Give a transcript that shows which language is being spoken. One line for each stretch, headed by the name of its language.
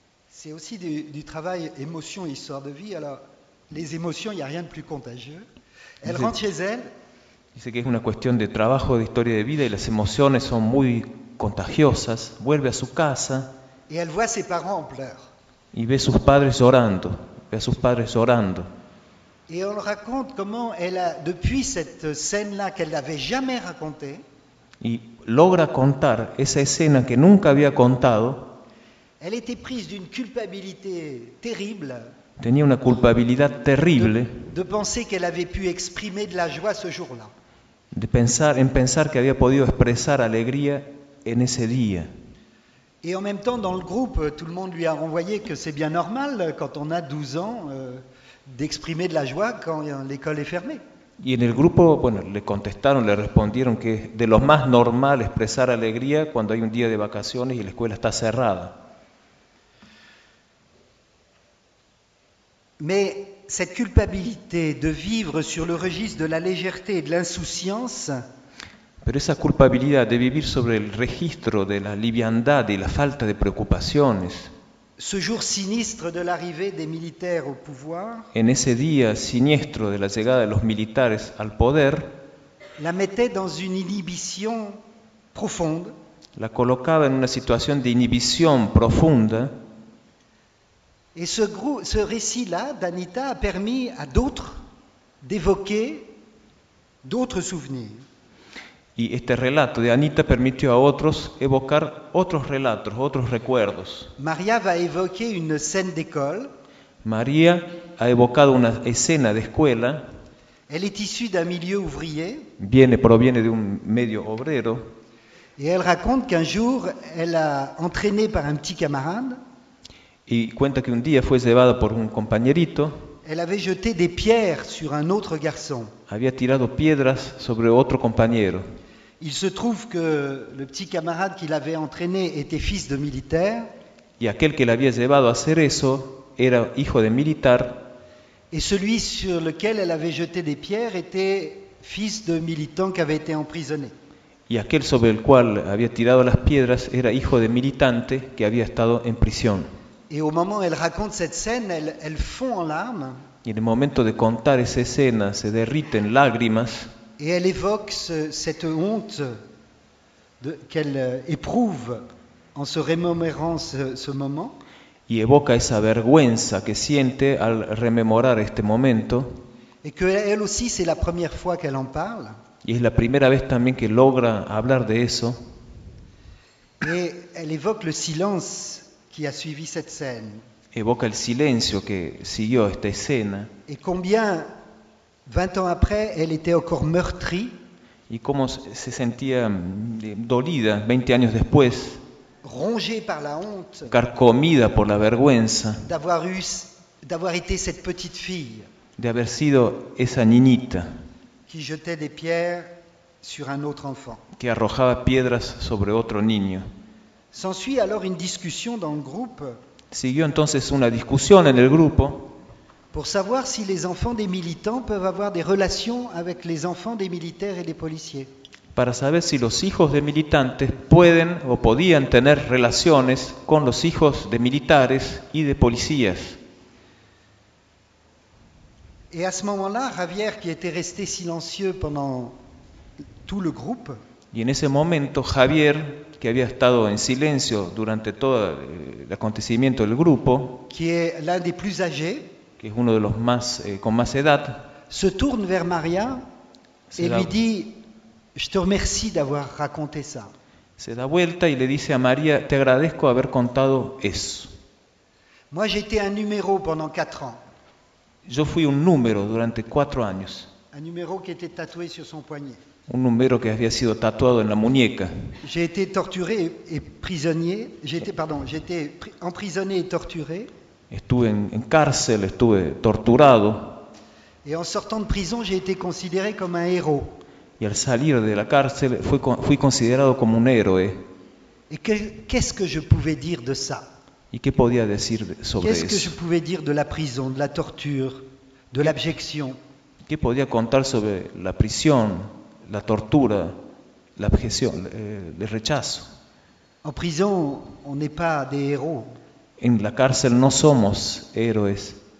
French: C'est aussi du travail émotion et histoire de vie. Alors, les émotions, il n'y a rien de plus contagieux. Elle rentre chez elle.
Spanish: Dice que es una cuestión de trabajo, de historia de vida, y las emociones son muy contagiosas. Vuelve a su casa.
French: Et elle voit ses parents en pleurs.
Spanish: Y ve sus padres llorando. Ve a sus padres llorando.
French: Et on raconte comment elle a, depuis cette scène-là qu'elle n'avait jamais racontée.
Spanish: Y logra contar esa escena que nunca había contado.
French: Elle était prise d'une culpabilité terrible.
Spanish: Tenía una culpabilidad terrible.
French: De penser qu'elle avait pu exprimer de la joie ce jour-là.
Spanish: De pensar que había podido expresar alegría en ese día.
French: Et en même temps, dans le groupe, tout le monde lui a renvoyé que c'est bien normal, quand on a 12 ans, d'exprimer de la joie quand l'école est fermée.
Spanish: Y en el grupo, bueno, le contestaron, le respondieron que de lo más normal expresar alegría cuando hay un día de vacaciones y la escuela está cerrada.
French: Mais cette culpabilité de vivre sur le registre de la légèreté et de l'insouciance.
Spanish: Pero esa culpabilidad de vivir sobre el registro de la liviandad y la falta de preocupaciones.
French: Ce jour sinistre de l'arrivée des militaires au pouvoir.
Spanish: En ese día siniestro de la llegada de los militares al poder.
French: La mettait dans une inhibition profonde.
Spanish: La colocaba en una situación de inhibición profunda.
French: Et ce récit-là d'Anita a permis à d'autres d'évoquer d'autres souvenirs.
Spanish: Y este relato de Anita permitió a otros evocar otros relatos, otros recuerdos. María va a evocar una escena de escuela. María ha evocado una escena de escuela.
French: Elle est issue d'un milieu ouvrier.
Spanish: Proviene de un medio obrero. Y ella
French: raconte qu'un jour, elle a entraîné par un petit camarade.
Spanish: Y cuenta que un día fue llevada por un compañerito.
French: Elle avait jeté des pierres sur un autre garçon.
Spanish: Había tirado piedras sobre otro compañero.
French: Il se trouve que le petit camarade qui l'avait entraîné était fils de militaire.
Spanish: Y aquel que le había llevado a hacer eso era hijo de militar.
French: Et celui sur lequel elle avait jeté des pierres était fils de militant qui avait été emprisonné.
Spanish: Y aquel sobre el cual había tirado las piedras era hijo de militante que había estado en prisión.
French: Et au moment où elle raconte cette scène, elle fond en larmes.
Spanish: Y en el momento de contar esa escena, se derriten lágrimas.
French: Et elle évoque cette honte qu'elle éprouve en se remémorant ce moment.
Spanish: Y evoca esa vergüenza que siente al rememorar este momento.
French: Et que elle aussi, c'est la première fois qu'elle en parle.
Spanish: Y es la primera vez también que logra hablar de eso.
French: Et elle évoque le silence qui a suivi cette scène.
Spanish: Evoca el silencio que siguió esta escena.
French: Et combien 20 ans après, elle était encore meurtrie.
Spanish: Y cómo se sentía dolida 20 años después.
French: Rongée par la honte.
Spanish: Carcomida por la vergüenza.
French: D'avoir été cette petite fille.
Spanish: De haber sido esa niñita.
French: Qui jetait des pierres sur un autre enfant.
Spanish: Que arrojaba piedras sobre otro niño.
French: S'ensuit alors une discussion dans le groupe.
Spanish: Siguió entonces una discusión en el grupo.
French: Pour savoir si les enfants des militants peuvent avoir des relations avec les enfants des militaires et des policiers.
Spanish: Para saber si los hijos de militantes pueden o podían tener relaciones con los hijos de militares y de policías.
French: Et à ce moment-là, Javier, qui était resté silencieux pendant tout le groupe,
Spanish: y en ese momento Javier, que había estado en silencio durante todo el acontecimiento del grupo,
French: qui est l'un des plus âgés,
Spanish: que es uno de los más con más edad,
French: se tourne vers Maria et lui dit: je te remercie d'avoir raconté ça.
Spanish: Se da vuelta y le dice a María: te agradezco haber contado eso.
French: Moi, j'étais un numéro pendant 4 ans.
Spanish: Yo fui un número durante 4 años.
French: Un numéro qui était tatoué sur son poignet.
Spanish: Un número que había sido tatuado en la muñeca.
French: J'ai été torturé et prisonnier. J'étais emprisonné et torturé.
Spanish: Estuve en cárcel, estuve torturado.
French: Et en sortant de prison, j'ai été considéré comme un héros.
Spanish: Y al salir de la cárcel, fui considerado como un héroe.
French: Et qu'est-ce que je pouvais dire de ça?
Spanish: ¿Y qué podía decir sobre
French: qu'est-ce
Spanish: eso?
French: Que je pouvais dire de la prison, de la torture, de l'abjection?
Spanish: ¿Qué podía contar sobre la prisión, la tortura, la abjeción, el rechazo?
French: En prison, on n'est pas des héros.
Spanish: En la cárcel no somos héroes.